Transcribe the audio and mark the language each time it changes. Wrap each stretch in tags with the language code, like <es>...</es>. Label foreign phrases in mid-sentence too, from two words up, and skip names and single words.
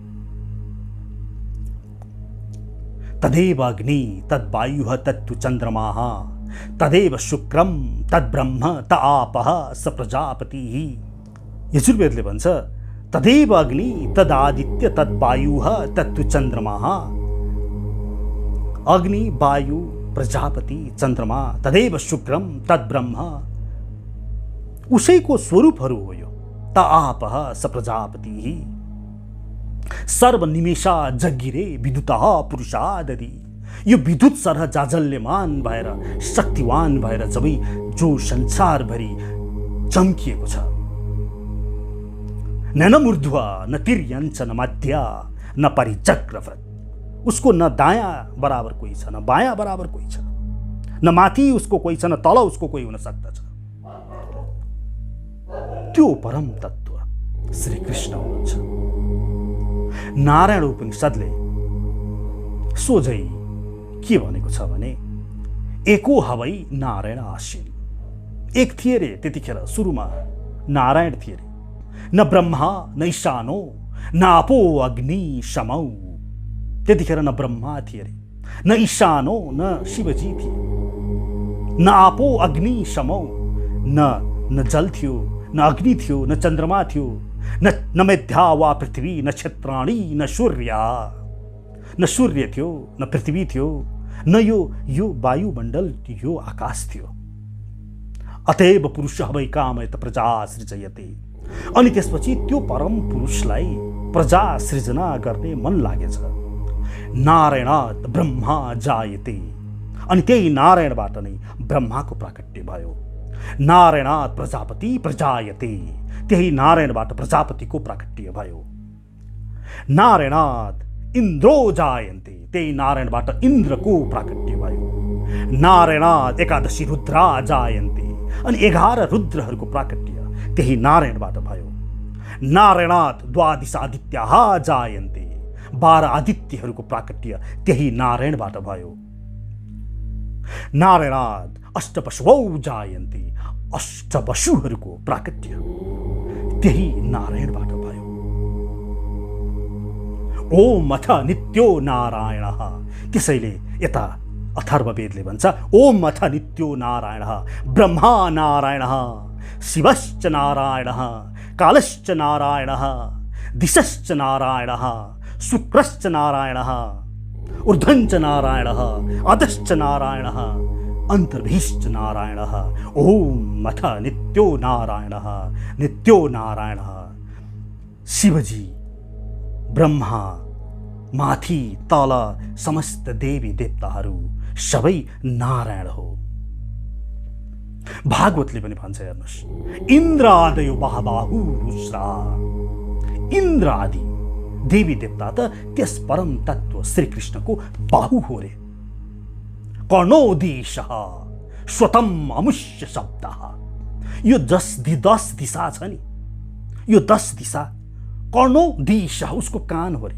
<sa>तदेव अग्नि तद्वायुः तत्तु चन्द्रमाः तदेव शुक्रम तद्ब्रह्म त आपः स प्रजापतिः।</sa> <ne>यजुर्वेदले भन्छ</ne> <sa>तदेव अग्नि तदादित्य तद्वायुः तत्तु चन्द्रमाः, अग्नि, वायु, प्रजापति, चन्द्रमा, तदेव शुक्रम तद्ब्रह्म,</sa> <ne>उसैको स्वरूपहरू हो यो।</ne> <sa>त आपः स प्रजापतिः सर्वनिमेषा जगिरे विद्युतः पुरुषादि,</sa> <ne>यो विद्युत सरह जाजल्यमान भएर शक्तिवान भएर जबै जो संसारभरि चम्किएको छ।</ne> <sa>न मूर्ध्व न तिर्यञ्च न मध्य न परिचक्रवृत्,</sa> <ne>उसको न दायाँ बराबर कोही छ, न बायाँ बराबर कोही छ, न माथि उसको कोही छ, न तल उसको कोही हुन सक्दछ। त्यो परम तत्त्व श्री कृष्ण हुनुहुन्छ। नारायण उपनिषदले सोझै के भनेको छ भने</ne> <sa>एको हवै नारायण आसीन।</sa> <ne>एक थिए रे त्यतिखेर सुरुमा नारायण थिए रे,</ne> <sa>न ब्रह्मा न ईशानो न आपो अग्नि समौ।</sa> <ne>त्यतिखेर न ब्रह्मा थिए रे,</ne> <sa>न ईशानो</sa> <ne>न शिवजी थिए,</ne> <sa>न आपो अग्नि समौ,</sa> <ne>न जल थियो, न अग्नि थियो, न चन्द्रमा थियो,</ne> <sa>न मेध्या वा पृथ्वी, न क्षेत्राणी,</sa> <ne>न सूर्य थियो, न पृथ्वी थियो, न यो वायुमण्डल, यो आकाश थियो।</ne> <sa>अतएव पुरुषः वै कामयत प्रजा सृजयते।</sa> <ne>अनि त्यसपछि त्यो परम पुरुषलाई प्रजा सृजना गर्ने मन लागेछ।</ne> <sa>नारायणात् ब्रह्मा जायते।</sa> <ne>अनि त्यही नारायणबाट नै ब्रह्माको प्राकट्य भयो।</ne> <sa>नारायणात् प्रजापति प्रजायते।</sa> <ne>त्यही नारायणबाट प्रजापतिको प्राकट्य भयो।</ne> <sa>नारायणात् इन्द्रो जायन्ते।</sa> <ne>त्यही नारायणबाट इन्द्रको प्राकट्य भयो।</ne> <sa>नारायणात् एकादशी रुद्रा जायन्ते।</sa> <ne>अनि 11 रुद्रहरूको प्राकट्य त्यही नारायणबाट भयो।</ne> <sa>नारायणात् द्वादश आदित्याः जायन्ते।</sa> <ne>12 आदित्यहरूको प्राकट्य त्यही नारायणबाट भयो।</ne> <sa>नारायणात् अष्टपशवौ जायन्ते।</sa> <ne>अष्टपशुहरूको प्राकट्य त्यही नारायणबाट भयो।</ne> <sa>ओम अथ नित्यो नारायणः।</sa> <ne>त्यसैले यता अथर्ववेदले भन्छ</ne> <sa>ओम अथ नित्यो नारायणः ब्रह्मा नारायणः शिवश्च नारायणः कालश्च नारायणः दिशश्च नारायणः शुक्रश्च नारायणः ऊर्ध्वञ्च नारायणः अधश्च नारायणः अन्तर्भिश्च नारायणः। ओम अथ नित्यो नारायणः नित्यो नारायणः।</sa> <ne>शिवजी ब्रह्मा माथि तल समस्त देवी देवताहरू सबै नारायण हो। भागवतले पनि भन्छ हेर्नुहोस्</ne> <sa>इन्द्रादयो बाहुबाहु रुद्रा।</sa> <ne>इन्द्र आदि देवी देवता त त्यस परम तत्व श्रीकृष्णको बाहु हो रे।</ne> <sa>कर्णोदेशः स्वतम अमुष्य शब्दः।</sa> <ne>यो 10 दिशा छ नि, यो 10 दिशा कर्णोदेशः उसको कान हो रे।</ne>